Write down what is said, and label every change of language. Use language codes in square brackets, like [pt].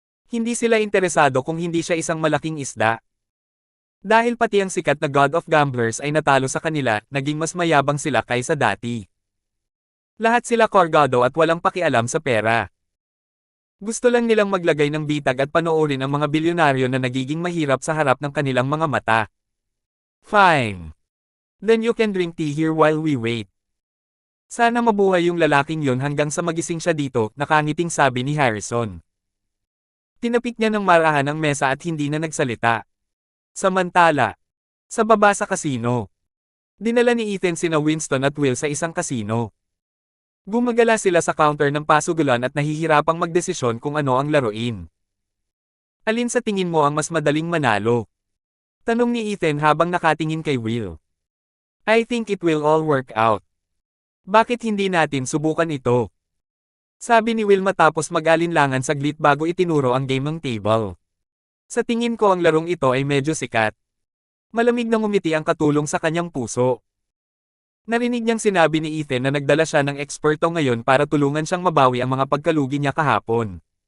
[tl] Hindi sila interesado kung hindi siya isang malaking isda. Dahil pati ang sikat na God of Gamblers ay natalo sa kanila, naging mas mayabang sila kaysa dati. Lahat sila kargado at walang pakialam sa pera. Gusto lang nilang maglagay ng bitag at panoorin ang mga bilyonaryo na nagiging mahirap sa harap ng kanilang mga mata. [en] Fine. Then you can drink tea here while we wait. [tl] Sana mabuhay yung lalaking yon hanggang sa magising siya dito, nakangiting sabi ni Harrison. Tinapik niya ng marahan ang mesa at hindi na nagsalita. Samantala, sa baba sa kasino, dinala ni Ethan sina Winston at Will sa isang kasino. Gumagala sila sa counter ng pasugulan at nahihirapang magdesisyon kung ano ang laruin. Alin sa tingin mo ang mas madaling manalo? Tanong ni Ethan habang nakatingin kay Will. [en] I think it will all work out. [tl] Bakit hindi natin subukan ito? Sabi ni Will matapos mag-alinlangan saglit bago itinuro ang game ng table. Sa tingin ko ang larong ito ay medyo sikat. Malamig na ngumiti ang katulong sa kanyang puso. Narinig niyang sinabi ni Ethan na nagdala siya ng eksperto ngayon para tulungan siyang mabawi ang mga pagkalugi niya kahapon.